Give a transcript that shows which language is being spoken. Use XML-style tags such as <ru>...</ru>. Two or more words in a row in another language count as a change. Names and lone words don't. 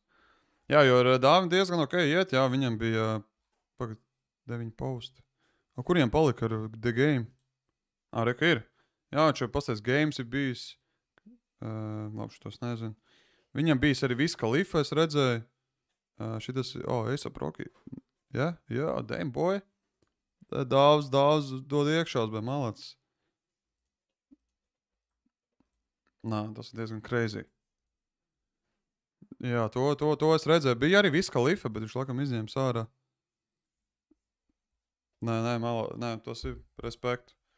<lv>Jā, jo ar Dāvi diezgan ok iet, jā, viņam bija 9 posti. Kuriem palika ar The Game? Reka ir. Jā, viņš jau pastāst Games ir bijis. Labi, šitos nezinu. Viņam bijis arī Wiz Khalifa, es redzēju. Šitas, A$AP Rocky. Jā,</lv> <en>damn boy.</en> <lv>Dāvs dod iekšās, bet malācis. Tas ir diezgan crazy. Jā, to es redzēju. Bija arī Wiz Khalifa, bet viņš laikam izņēma sārā. Nē, tas ir respekt.</lv>